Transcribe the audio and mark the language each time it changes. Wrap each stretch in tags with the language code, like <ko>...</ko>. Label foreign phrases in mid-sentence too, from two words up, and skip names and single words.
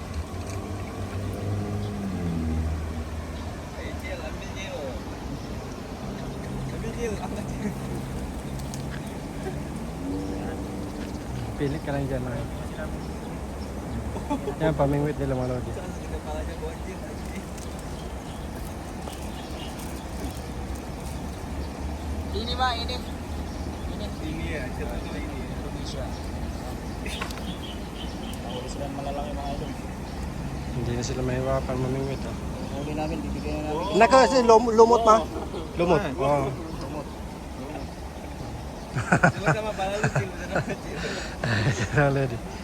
<tl>Pili ka lang dyan. Yan, pamingwit nila mga lodi.</tl> <id>Ini Pak, ini. Ini ya, cerita ini Indonesia.</id> <tl>Huli sila ng malalaki mga idol. Hindi na sila mahiwapan mamingwit. Huli namin, bibigyan na namin. Naka kasi lumot ma. Lumot. Oo.</tl> <id>Sama-sama pala lucu,</id> <tl>Sarap lodi.</tl>